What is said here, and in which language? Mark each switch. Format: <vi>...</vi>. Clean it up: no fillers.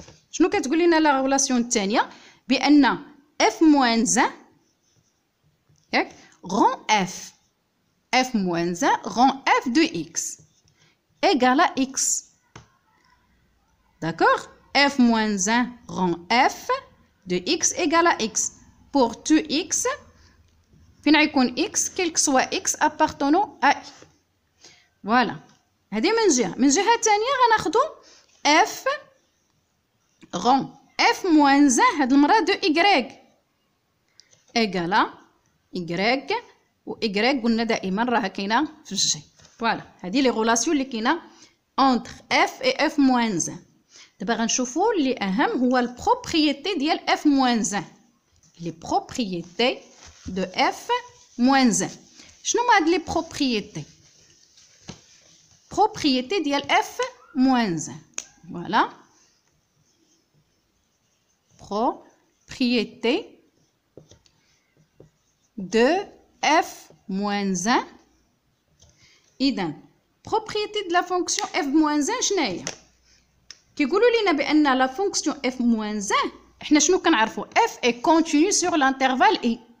<ar>شنو كتقول لنا لا ريلاسيون الثانيه؟ بان</ar> <fr>f moins 1 ياك rend f moins 1 rend f de x égale à x. D'accord? F moins 1 rend f de x égale à x. Pour tout x,</fr> <ar>فين غيكون</ar> <fr>x quel que soit x appartenant à i. Voilà.</fr> <ar>هذه من جهة تانية غناخدو f rend f moins 1 هاد المرة</ar> <fr>de y égale à y</fr> <ar>و y قلنا دائما راها كاينة في الجي.</ar> <fr>فوالا هذه لي غولاسيون</fr> <ar>اللي كاينة</ar> <fr>entre f et f moins 1.</fr> <ar>دابا غنشوفو اللي اهم هو البروبريتي ديال f moins 1.</ar> <fr>لي بروبريتي دو f moins 1.</fr> <ar>شنو هما هاد لي بروبريتي؟ بروبريتي ديال f moins 1.</ar> <fr>فوالا propriété de f moins 1. إذا propriété de la fonction f moins 1</fr> <ar>شنو هي؟ كيقولوا لينا بأن</ar> <fr>لا فونكسيون f moins 1</fr> <ar>احنا شنو كنعرفوا؟</ar> <fr>f est continue sur l'intervalle i.</fr>